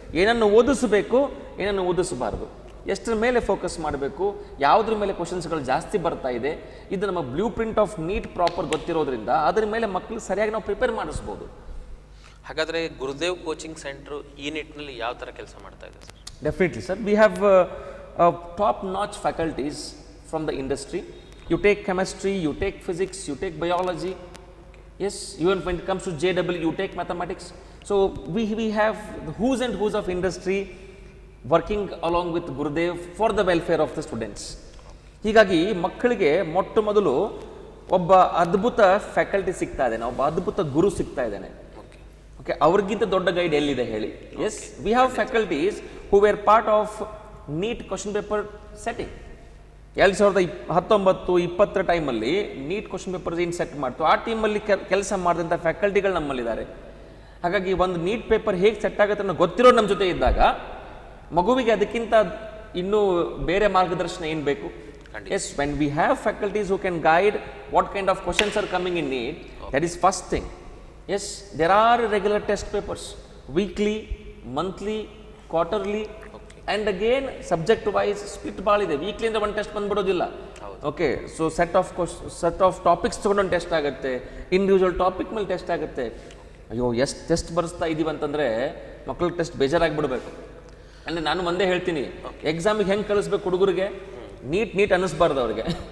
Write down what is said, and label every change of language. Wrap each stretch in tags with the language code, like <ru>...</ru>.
<kn>ಏನನ್ನು ಓದಿಸಬೇಕು, ಏನನ್ನು ಓದಿಸಬಾರ್ದು, ಎಷ್ಟರ ಮೇಲೆ ಫೋಕಸ್ ಮಾಡಬೇಕು, ಯಾವುದ್ರ ಮೇಲೆ ಕ್ವಶನ್ಸ್ಗಳು ಜಾಸ್ತಿ ಬರ್ತಾ ಇದೆ, ಇದು ನಮ್ಮ blue print of neat proper ಗೊತ್ತಿರೋದ್ರಿಂದ ಅದರ ಮೇಲೆ ಮಕ್ಕಳು ಸರಿಯಾಗಿ ನಾವು ಪ್ರಿಪೇರ್ ಮಾಡಿಸ್ಬೋದು. ಹಾಗಾದರೆ ಗುರುದೇವ್ ಕೋಚಿಂಗ್ ಸೆಂಟ್ರು ಈ ನಿಟ್ಟಿನಲ್ಲಿ ಯಾವ ಥರ ಕೆಲಸ ಮಾಡ್ತಾ ಇದೆ sir?</kn> <en>Definitely, sir. We have top-notch faculties from the industry. You take chemistry, you take physics, you take biology. Yes, even when it comes to JW, you take mathematics. So we have the who's and who's of industry working along with Gurudev for the welfare of the students.</en> <kn>ಹೀಗಾಗಿ ಮಕ್ಕಳಿಗೆ ಮೊಟ್ಟ ಮೊದಲು ಒಬ್ಬ ಅದ್ಭುತ faculty ಸಿಗ್ತಾ ಇದ್ದಾನೆ, ಒಬ್ಬ ಅದ್ಭುತ ಗುರು ಸಿಗ್ತಾ ಇದ್ದಾನೆ. ಓಕೆ, ಅವ್ರಿಗಿಂತ ದೊಡ್ಡ ಗೈಡ್ ಎಲ್ಲಿದೆ ಹೇಳಿ?</kn> <en>Yes, we have faculties who were part of NEET question paper setting.</en> <kn>2019-20 ಟೈಮಲ್ಲಿ ನೀಟ್ ಕ್ವಶನ್ ಪೇಪರ್ ಏನು ಸೆಟ್ ಮಾಡ್ತು, ಆ ಟೀಮಲ್ಲಿ ಕೆಲಸ ಮಾಡಿದಂಥ ಫ್ಯಾಕಲ್ಟಿಗಳು ನಮ್ಮಲ್ಲಿದ್ದಾರೆ. ಹಾಗಾಗಿ ಒಂದು ನೀಟ್ ಪೇಪರ್ ಹೇಗೆ ಸೆಟ್ ಆಗುತ್ತೆ ಅನ್ನೋ ಗೊತ್ತಿರೋರು ನಮ್ಮ ಜೊತೆ ಇದ್ದಾಗ ಮಗುವಿಗೆ ಅದಕ್ಕಿಂತ ಇನ್ನೂ ಬೇರೆ ಮಾರ್ಗದರ್ಶನ ಏನು ಬೇಕು?</kn> <en>Yes, when we have faculties who can guide what kind of questions are coming in NEET, that is first thing. Yes, there are regular test papers, weekly, monthly, quarterly, and again subject wise split ball ಇದೆ.</en> <kn>Weekly ಅಂದ್ರೆ ಒಂದು test ಬಂದ್ಬಿಡೋದಿಲ್ಲ. Okay, so set of topics ತಗೊಂಡು ಒಂದು test ಆಗುತ್ತೆ, individual topic ಮೇಲೆ test ಆಗುತ್ತೆ. ಅಯ್ಯೋ, ಎಷ್ಟು ಟೆಸ್ಟ್ ಬರೆಸ್ತಾ ಇದೀವಿ ಅಂತಂದರೆ ಮಕ್ಕಳಿಗೆ ಟೆಸ್ಟ್ ಬೇಜಾರಾಗಿಬಿಡ್ಬೇಕು. ಅಂದರೆ ನಾನು ಒಂದೇ ಹೇಳ್ತೀನಿ, ಎಕ್ಸಾಮಿಗೆ ಹೆಂಗೆ ಕಳಿಸ್ಬೇಕು ಹುಡುಗರಿಗೆ, ನೀಟ್ ಅನ್ನಿಸ್ಬಾರ್ದು ಅವ್ರಿಗೆ.</kn>